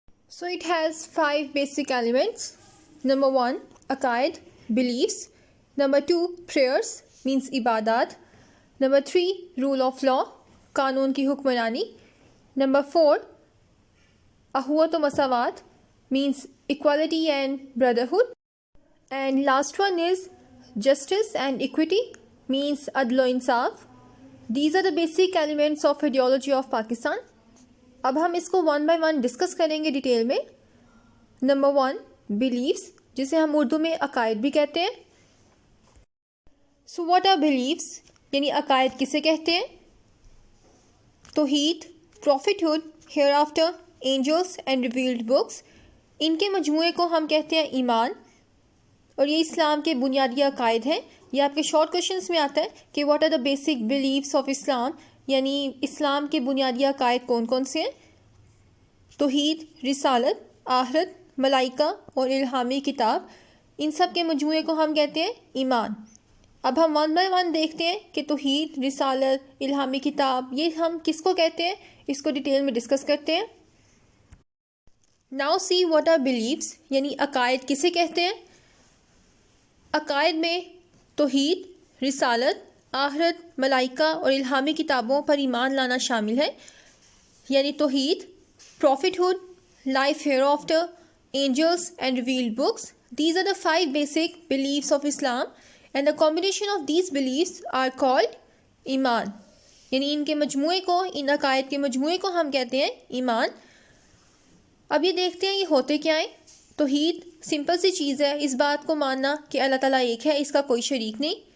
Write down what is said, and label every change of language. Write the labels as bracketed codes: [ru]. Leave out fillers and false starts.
[en] So it has 5 basic elements. Number 1 عقائد، beliefs. Number 2 prayers means عبادات. Number 3 rule of law, [ur] قانون کی حکمرانی. [en] number 4 [ur] اخوت و مساوات [en] means equality and brotherhood. And last one is justice and equity means adl و insaf. These are the basic elements of ideology of Pakistan. [ur] اب ہم اس کو ون بائی ون ڈسکس کریں گے ڈیٹیل میں. نمبر 1 beliefs، جسے ہم اردو میں عقائد بھی کہتے ہیں. [en] So what are beliefs؟ [ur] یعنی عقائد کسے کہتے ہیں؟ توحید، prophethood، hereafter، [en] angels and revealed books. [ur] ان کے مجموعے کو ہم کہتے ہیں ایمان، اور یہ اسلام کے بنیادی عقائد ہیں. یہ آپ کے شارٹ کوشچنس میں آتا ہے کہ [en] what are the basic beliefs of Islam, [ur] یعنی اسلام کے بنیادی عقائد کون کون سے ہیں؟ توحید، رسالت، آخرت، ملائکہ اور الہامی کتاب. ان سب کے مجموعے کو ہم کہتے ہیں ایمان. اب ہم ون بائی ون دیکھتے ہیں کہ توحید، رسالت، الہامی کتاب یہ ہم کس کو کہتے ہیں، اس کو ڈیٹیل میں ڈسکس کرتے ہیں. [en] now see what are beliefs, [ur] یعنی عقائد کسے کہتے ہیں؟ عقائد میں توحید، رسالت، آخرت، ملائکہ اور الہامی کتابوں پر ایمان لانا شامل ہے. یعنی توحید، prophethood، [en] life hereafter، angels and revealed books. These are the 5 basic beliefs of Islam and the combination of these beliefs are called ایمان. [ur] یعنی ان کے مجموعے کو، ان عقائد کے مجموعے کو ہم کہتے ہیں ایمان. اب یہ دیکھتے ہیں یہ ہوتے کیا ہیں. توحید سمپل سی چیز ہے، اس بات کو ماننا کہ اللہ تعالیٰ ایک ہے، اس کا کوئی شریک نہیں.